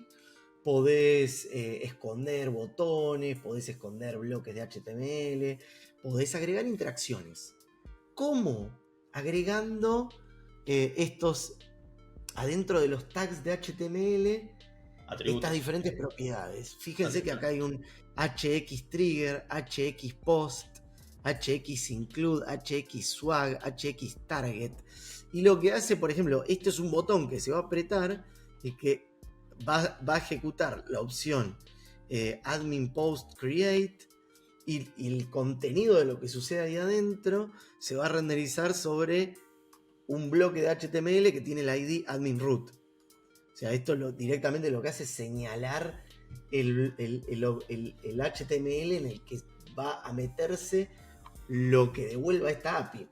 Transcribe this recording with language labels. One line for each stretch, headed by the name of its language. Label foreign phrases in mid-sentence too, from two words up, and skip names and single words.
Spanish: Podés esconder botones, podés esconder bloques de HTML, podés agregar interacciones. ¿Cómo? Agregando estos adentro de los tags de HTML Atributos. estas diferentes propiedades. Fíjense que acá hay un HX trigger, HX post, HX include, HX swag, HX target. Y lo que hace, por ejemplo, esto es un botón que se va a apretar y que va a ejecutar la opción admin post create, y el contenido de lo que sucede ahí adentro se va a renderizar sobre un bloque de HTML que tiene el ID admin root. O sea, esto directamente lo que hace es señalar el HTML en el que va a meterse lo que devuelva esta API.